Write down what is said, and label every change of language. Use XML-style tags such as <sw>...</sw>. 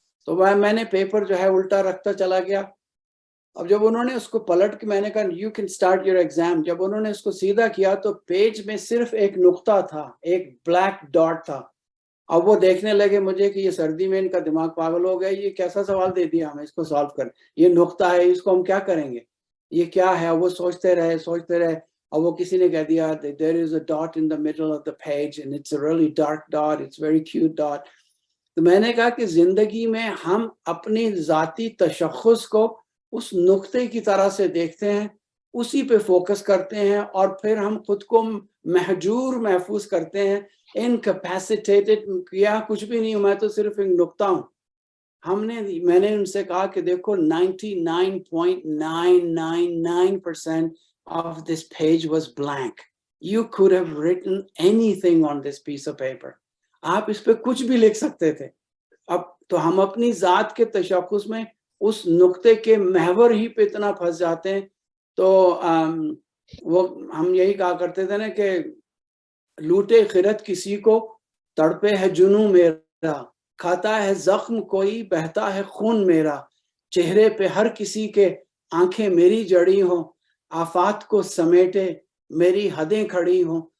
<ur>تو میں نے پیپر جو ہے الٹا رکھتا چلا گیا. اب جب انہوں نے اس کو پلٹ کے میں نے کہا</ur> <en>you can start your exam,</en> <ur>جب انہوں نے اس کو سیدھا کیا تو پیج میں صرف ایک نقطہ تھا, ایک بلیک ڈاٹ تھا. اب وہ دیکھنے لگے مجھے کہ یہ سردی میں ان کا دماغ پاگل ہو گیا, یہ کیسا سوال دے دیا ہمیں, اس کو سالو کر, یہ نقطہ ہے اس کو ہم کیا کریں گے, یہ کیا ہے. وہ سوچتے رہے اور وہ کسی نے کہہ دیا</ur> <en>there is a dot in the middle of the page and it's a really dark dot, it's very cute dot.</en> <ur>تو میں نے کہا کہ زندگی میں ہم اپنی ذاتی تشخص کو اس نقطے کی طرح سے دیکھتے ہیں, اسی پہ فوکس کرتے ہیں اور پھر ہم خود کو محجور محفوظ کرتے ہیں, انکیپیسیٹیٹڈ, کیا کچھ بھی نہیں ہوں, میں تو صرف ایک نقطہ ہوں. میں نے ان سے کہا کہ دیکھو</ur> <en>99.999% of this page was blank. You could have written anything on this piece of paper.</en> <ur>آپ اس پہ کچھ بھی لکھ سکتے تھے. اب تو ہم اپنی ذات کے تشخص میں اس نقطے کے محور ہی پہ اتنا پھنس جاتے ہیں. تو وہ ہم یہی کہا کرتے تھے نا کہ لوٹے خرد کسی کو, تڑپے ہے جنوں میرا, کھاتا ہے زخم کوئی, بہتا ہے خون میرا, چہرے پہ ہر کسی کے آنکھیں میری جڑی ہوں, آفات کو سمیٹے میری حدیں کھڑی ہوں.</ur>